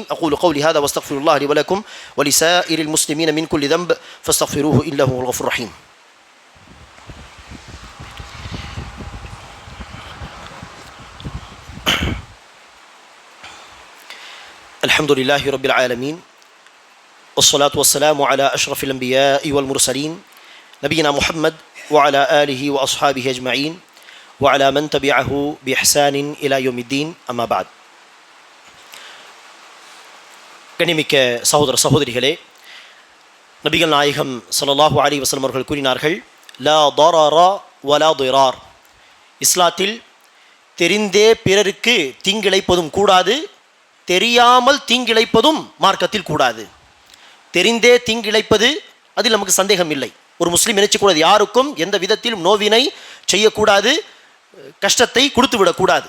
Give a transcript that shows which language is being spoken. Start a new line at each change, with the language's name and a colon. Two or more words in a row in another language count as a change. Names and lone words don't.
Arabic: أقول قولي هذا وأستغفر الله لي ولكم ولسائر المسلمين من كل ذنب فاستغفروه إنه هو الغفور الرحيم. الحمد لله رب العالمين والصلاة والسلام على أشرف الأنبياء والمرسلين نبينا محمد وعلى آله وأصحابه أجمعين وعلى من تبعه بإحسان إلى يوم الدين أما بعد.
Tamil: கண்ணியமிக்க சகோதர சகோதரிகளே, நபிகள் நாயகம்
Arabic: صلى الله عليه وسلم
Tamil: அவர்கள் கூறினார்கள்,
Arabic: لا ضرر ولا ضرار.
Tamil: இஸ்லாத்தில் தெரிந்தே பிறருக்கு தீங்கிழைப்பதும் கூடாது, தெரியாமல் தீங்கிழைப்பதும் மார்க்கத்தில் கூடாது. தெரிந்தே தீங்கிழைப்பது அதில் நமக்கு சந்தேகம் இல்லை. ஒரு முஸ்லீம் நினைச்சக்கூடாது, யாருக்கும் எந்த விதத்திலும் நோவினை செய்யக்கூடாது, கஷ்டத்தை கொடுத்து விடக்கூடாது.